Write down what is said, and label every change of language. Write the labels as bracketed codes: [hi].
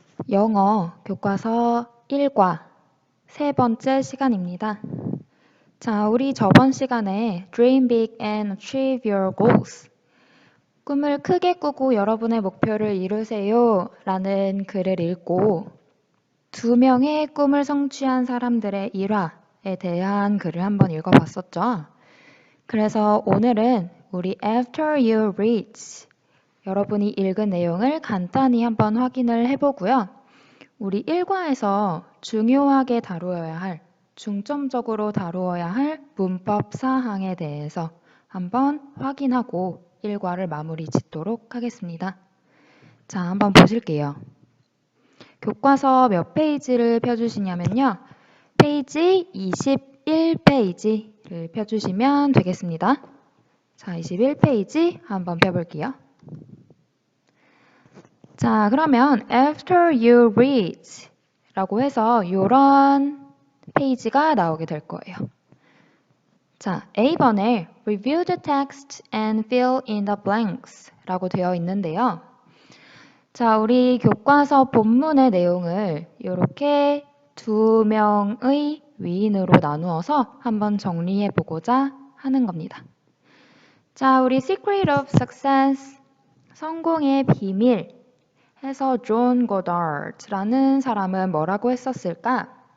[ko] 영어 교과서 1과 세 번째 시간입니다. 자, 우리 저번 시간에 [en] Dream big and achieve your goals. [ko] 꿈을 크게 꾸고 여러분의 목표를 이루세요 라는 글을 읽고 2명의 꿈을 성취한 사람들의 일화에 대한 글을 한번 읽어봤었죠. 그래서 오늘은 우리 [en] After you reach [ko] 여러분이 읽은 내용을 간단히 한번 확인을 해보고요. 우리 1과에서 중요하게 다루어야 할, 중점적으로 다루어야 할 문법 사항에 대해서 한번 확인하고 1과를 마무리 짓도록 하겠습니다. 자, 한번 보실게요. 교과서 몇 페이지를 펴주시냐면요. 페이지 21페이지를 펴주시면 되겠습니다. 자, 21페이지 한번 펴볼게요. 자, 그러면 [en] after you read [ko] 라고 해서 이런 페이지가 나오게 될 거예요. 자, A번에 [en] review the text and fill in the blanks [ko] 라고 되어 있는데요. 자, 우리 교과서 본문의 내용을 이렇게 2명의 위인으로 나누어서 한번 정리해 보고자 하는 겁니다. 자, 우리 [en] secret of success, [ko] 성공의 비밀 해서 존 고다르트라는 사람은 뭐라고 했었을까?